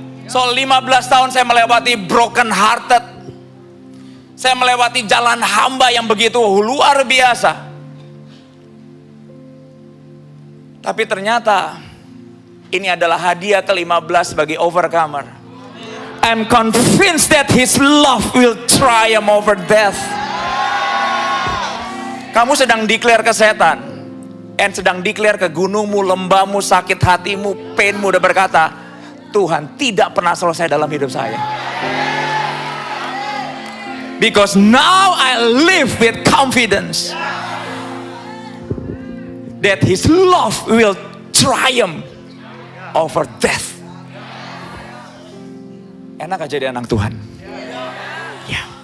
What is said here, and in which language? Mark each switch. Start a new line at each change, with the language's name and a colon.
Indonesian: So 15 tahun saya melewati
English: broken hearted.
Indonesian: Saya melewati jalan hamba yang begitu luar biasa. Tapi ternyata ini adalah hadiah ke-15 bagi Overcomer.
English: I'm convinced that His love will triumph over death.
Indonesian: Kamu sedang declare ke setan, and sedang declare ke gunungmu, lembahmu, sakit hatimu, painmu, udah berkata, Tuhan tidak pernah selesai dalam hidup saya.
English: Because now I live with confidence that His love will triumph over death.
Indonesian: Enak aja jadi anak Tuhan. Ya.